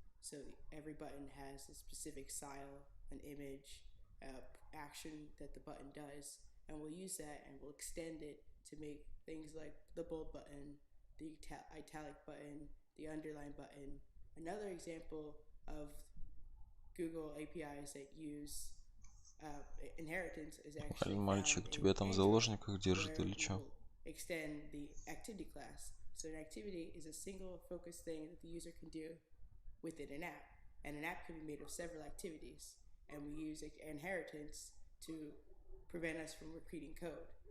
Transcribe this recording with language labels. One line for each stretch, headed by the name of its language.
English: So every button has a specific style, an image, action that the button does, and we'll use that and we'll extend it to make things like the bold button, the italic button, the underline button. Another example of Google APIs that use inheritance is actually
Russian: Мальчик, тебя там в заложниках держит или что?
English: Extend the activity class. So an activity is a single focused thing that the user can do within an app. And an app can be made of several activities. And we use inheritance to prevent us from repeating code.